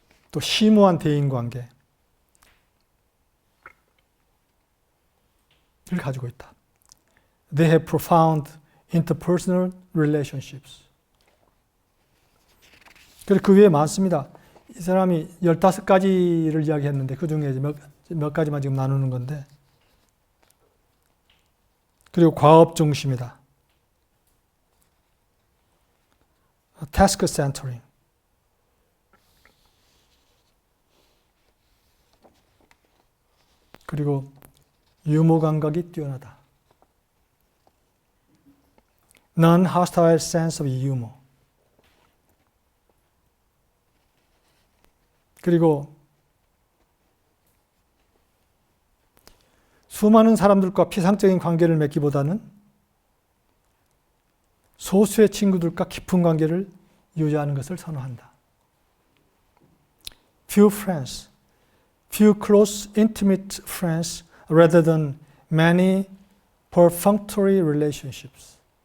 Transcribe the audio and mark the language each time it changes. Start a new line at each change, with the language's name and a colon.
Korean: 또 심오한 대인관계를 가지고 있다.
English: They have profound interpersonal relationships.
Korean: 그리고 그 위에 많습니다. 이 사람이 15가지를 이야기했는데 그 중에 몇 가지만 지금 나누는 건데 그리고 과업 중심이다.
English: Task centering.
Korean: 그리고 유머 감각이 뛰어나다.
English: Non-hostile sense of humor.
Korean: 그리고 수많은 사람들과 피상적인 관계를 맺기보다는 소수의 친구들과 깊은 관계를 유지하는 것을 선호한다.
English: Few friends. Few close, intimate friends rather than many perfunctory relationships.